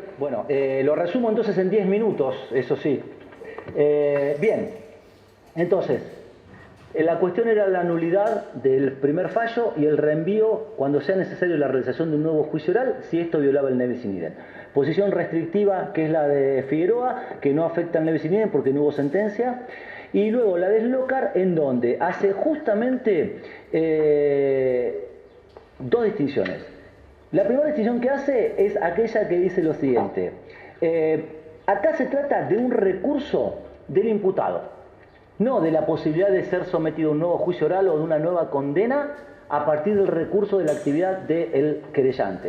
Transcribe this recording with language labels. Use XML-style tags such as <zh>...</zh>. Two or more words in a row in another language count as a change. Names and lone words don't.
<es>Bueno, lo resumo entonces en 10 minutos, eso sí. Bien, entonces, La cuestión era la nulidad del primer fallo y el reenvío cuando sea necesario la realización de un nuevo juicio oral si esto violaba el</es> <la>nebis in idem.</la> <es>Posición restrictiva, que es la de Figueroa, que no afecta al</es> <la>nebis in idem</la> <es>porque no hubo sentencia. Y luego la de Slokar, en donde hace justamente dos distinciones. La primera distinción que hace es aquella que dice lo siguiente. Acá se trata de un recurso del imputado, no de la posibilidad de ser sometido a un nuevo juicio oral o de una nueva condena a partir del recurso de la actividad del querellante.</es>